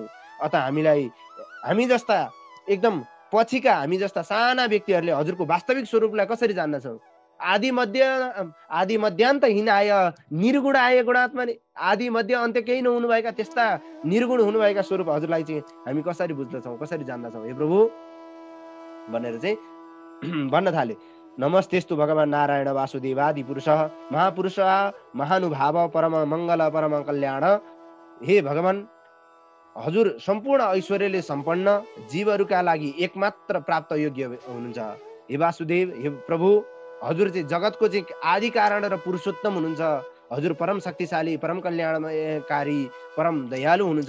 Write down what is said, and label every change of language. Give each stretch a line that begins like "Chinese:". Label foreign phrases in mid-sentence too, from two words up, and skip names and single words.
Nepali: अत हामी जस्ता एकदम पछिका हामी जस्ता साना व्यक्तिहरूले हजुरको वास्तविक स्वरूपलाई कसरी जान्दछौँ?
Sanskrit: आदि मध्यान्तहीन आय निर्गुण आए गुणात्मा,
Nepali: आदि मध्य अन्त्य केही नहुनुभएका त्यस्ता निर्गुण हुनुभएका स्वरूप हजुरलाई चाहिँ हामी कसरी बुझ्दछौँ, कसरी जान्दछौँ हे प्रभु भनेर चाहिँ भन्न थाले।
Sanskrit: नमस्तेस्तु भगवान नारायण वासुदेवादि पुरुष महापुरुष महानुभाव परम मङ्गल परम कल्याण।
Nepali: हे भगवान, हजुर सम्पूर्ण ऐश्वर्यले सम्पन्न जीवहरूका लागि एकमात्र प्राप्त योग्य हुनुहुन्छ। हे वासुदेव, हे प्रभु, हजुर चाहिँ जगतको चाहिँ आदि कारण र पुरुषोत्तम हुनुहुन्छ। हजुर परम शक्तिशाली, परम कल्याणकारी, परम दयालु हुनुहुन्छ।